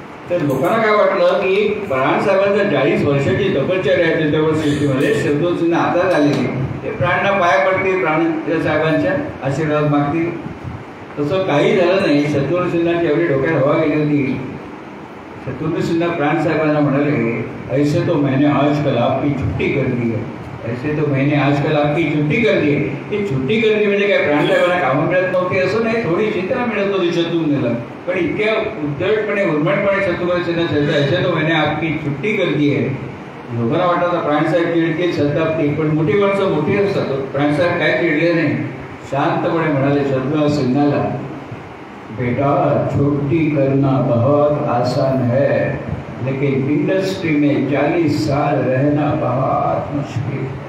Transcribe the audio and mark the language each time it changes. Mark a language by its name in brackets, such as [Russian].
[Marathi] तर लोकांना काय वाटलं की प्राण साहेबांच्या 40 वर्षाची तपश्चर्या आहे चित्रपट सृष्टीमध्ये, शत्रुघ्न सिन्हा आता झालेली, ते प्राणना पाया पडतील, प्राण साहेबांच्या आशीर्वाद मागतील. तसं काही झालं नाही. शत्रुघ्न सिन्हाची एवढी डोक्यात हवा गेली होती. शत्रुघ्न सिन्हा प्राण साहेबांना म्हणाले, [Hindi] ऐसे तो मैंने आजकल आपकी छुट्टी कर दी है, ऐसे तो मैंने आजकल आपकी छुट्टी कर दी है. [Marathi] ही [Hindi] छुट्टी कर दी [Marathi] म्हणजे काय प्राण साहेबांना कामं मिळत नव्हती असं नाही, थोडी चिंता मिळत होती शत्रुघ्नला. पण इतक्या उद्धटपणे उर्मटपणे शत्रुघ्न सिन्हा सांगतो, [Hindi] ऐसे तो मैंने आपकी छुट्टी कर दी है. [Marathi] लोकांना वाटतं प्राणसाहेब चिडके संतापतील, पण मोठी माणसं मोठी असतात. प्राणसाहेब काय चिडले नाही, शांतपणे म्हणाले शत्रुघ्न सिन्हाला, [Hindi] बेटा छुट्टी करना बहुत आसान है, लेकिन इंडस्ट्री में 40 साल रहना बहुत मुश्किल.